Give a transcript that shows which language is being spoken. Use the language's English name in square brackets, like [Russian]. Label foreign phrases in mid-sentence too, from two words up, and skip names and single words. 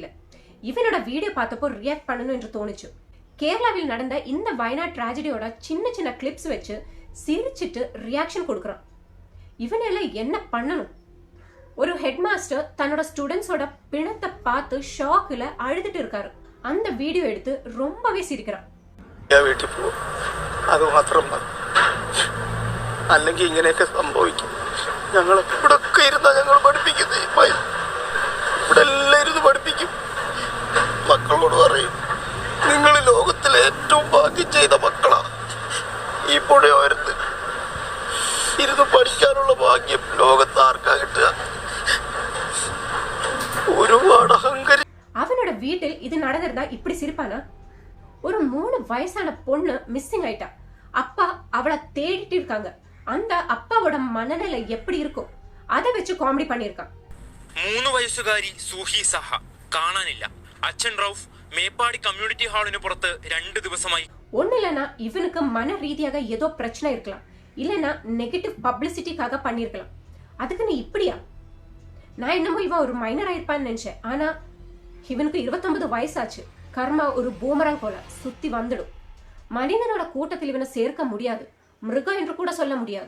[Tamil] இவனோட வீடியோ பார்த்தப்போ ரியாக்ட் பண்ணணும் என்று தோணுச்சு. கேரளாவில் நடந்த இந்த வயநாட் டிராஜடியோட சின்ன சின்ன கிளிப்ஸ் வச்சு சிரிச்சிட்டு ரியாக்ஷன் கொடுக்கறான். இவனெல்லாம் என்ன பண்ணணும்? ஒரு [English] head master [Tamil] தன்னோட ஸ்டூடெண்ட்ஸோட பிணத்தை பார்த்து ஷாக்ல அழுதுட்டு இருக்காரு. அந்த வீடியோ எடுத்து ரொம்பவே சிரிக்கிறான். [Malayalam] അത് മാത്രം അല്ലെങ്കിൽ ഇങ്ങനെയൊക്കെ സംഭവിക്കും. ഞങ്ങൾ ഇവിടൊക്കെ ഇരുന്നാ ഞങ്ങൾ പഠിപ്പിക്കുന്നത് ഇവിടെ എല്ലാം ഇരുന്ന് പഠിപ്പിക്കും. മക്കളോട് പറയും, നിങ്ങൾ ലോകത്തിലെ ഏറ്റവും ഭാഗ്യം ചെയ്ത മക്കളാ. ഈ പുഴയോരത്ത് ഇരുന്ന് പഠിക്കാനുള്ള ഭാഗ്യം ലോകത്ത് ആർക്കാ കിട്ടുക? ഒരുപാട് അഹങ്കാരി. [Tamil] அவனோட வீட்டில் இது நடந்திருந்தா இப்படி சிரிப்பானா? ஒரு 3 வயசான பொண்ணு மிஸ்ஸிங் ஆயிட்டா. அப்பா அவளை தேடிட்டு இருக்காங்க. அந்த அப்பாவோட மனநிலை எப்படி இருக்கும் அதை வச்சு காமெடி பண்ணிருக்கான். [Malayalam] 3 വയസ്സുകാരി സൂഹി സഹ കാണാനില്ല. അച്ഛൻ റൌഫ് മേപ്പാടി കമ്മ്യൂണിറ്റി ഹാളിന് പുറത്ത് 2 ദിവസമായി. [Tamil] ஒண்ணு இல்லைன்னா இவனுக்கு மன ரீதியாக ஏதோ பிரச்சனை இருக்கலாம், இல்லைன்னா [English] negative publicity-க்காக [Tamil] பண்ணிருக்கலாம். அதுக்கு நீ இப்படியா? நான் என்னமோ இவன் ஒரு மைனர் ஆயிருப்பான்னு நினைச்சேன். ஆனா இவனுக்கு 29 வயசாச்சு. கர்மா ஒரு பூமரங் போல சுத்தி வந்துடும். மனிதனோட கூட்டத்தில் இவனை சேர்க்க முடியாது, மிருகம் என்று கூட சொல்ல முடியாது.